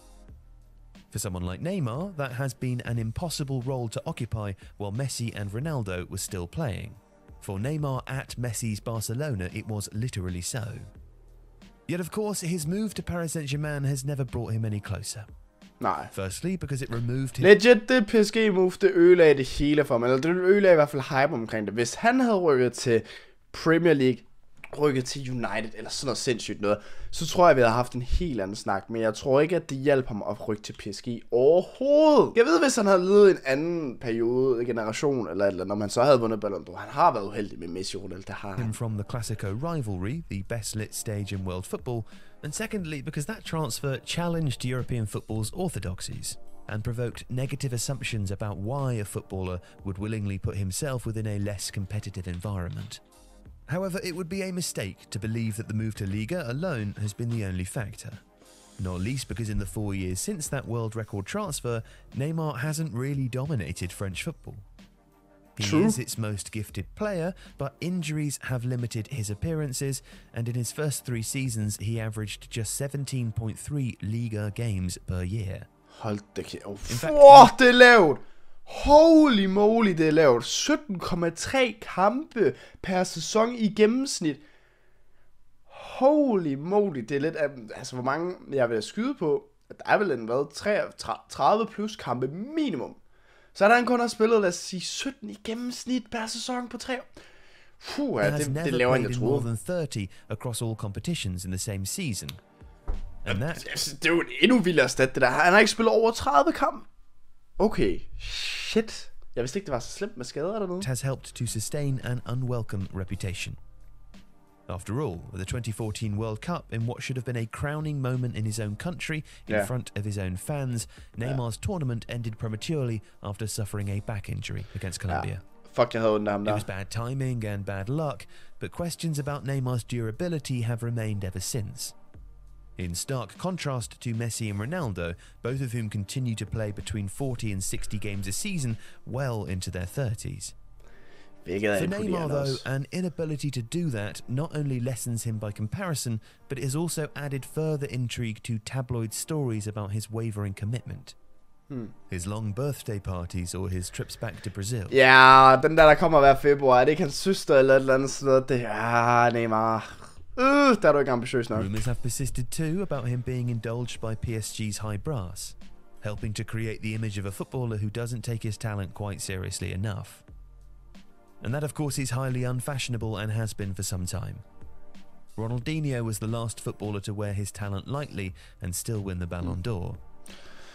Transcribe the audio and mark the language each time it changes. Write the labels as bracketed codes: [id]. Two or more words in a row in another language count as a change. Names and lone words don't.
[en] For someone like Neymar, that has been an impossible role to occupy while Messi and Ronaldo were still playing. For Neymar at Messi's Barcelona, it was literally so. Yet of course, his move to Paris Saint-Germain has never brought him any closer. [da] Nej. [en] Firstly, because it removed his... Legit, [da] det PSG-move, det ødelagde det hele for mig. Eller det ødelagde i hvert fald hype omkring det. Hvis han havde rykket til Premier League, rykket til United, eller sådan noget sindssygt noget, så tror jeg, vi havde haft en helt anden snak. Men jeg tror ikke, at det hjalp ham at rykke til PSG overhovedet. Jeg ved, hvis han havde levet en anden periode, generation, eller når man så havde vundet Ballon d'Or. Han har været uheldig med Messi og Ronaldo, det har han. [en] From the Classico rivalry, the best lit stage in world football, and secondly, because that transfer challenged European football's orthodoxies and provoked negative assumptions about why a footballer would willingly put himself within a less competitive environment. However, it would be a mistake to believe that the move to Liga alone has been the only factor. Not least because in the 4 years since that world record transfer, Neymar hasn't really dominated French football. He is its most gifted player, but injuries have limited his appearances, and in his first 3 seasons, he averaged just 17.3 Liga games per year. [da] Hold da kæft. Det er lavt! [en] Holy moly, [da] det er lavt. 17,3 kampe per sæson i gennemsnit. [en] Holy moly, [da] det er lidt... Altså, hvor mange jeg vil skyde på? Der er vel en, 30 plus kampe minimum. Så er der en kun har spillet, lad os sige, 17 i gennemsnit per sæson på 3 år. Det laver en, jeg troede. [en] More than 30 across all competitions in the same season. And that... [da] Det er jo en endnu vildere stat, det der. Han har ikke spillet over 30 kampe. [en] Okay, shit. [da] Jeg vidste ikke, det var så slemt med skader eller noget. [en] Has helped to sustain an unwelcome reputation. After all, the 2014 World Cup, in what should have been a crowning moment in his own country, in front of his own fans, Neymar's tournament ended prematurely after suffering a back injury against Colombia. [da] Fuck, jeg havde ondt af ham der. [en] It was bad timing and bad luck, but questions about Neymar's durability have remained ever since. In stark contrast to Messi and Ronaldo, both of whom continue to play between 40 and 60 games a season, well into their 30s. For Neymar, though, an inability to do that not only lessens him by comparison, but it has also added further intrigue to tabloid stories about his wavering commitment. His long birthday parties or his trips back to Brazil. [da] Ja, den der kommer hver februar, er det ikke hans søster eller et eller andet sådan noget? Det er Neymar. Der er du ikke ambitiøs nok. [en] Rumors have persisted too about him being indulged by PSG's high brass, helping to create the image of a footballer who doesn't take his talent quite seriously enough. And that of course is highly unfashionable and has been for some time. Ronaldinho was the last footballer to wear his talent lightly and still win the Ballon d'Or.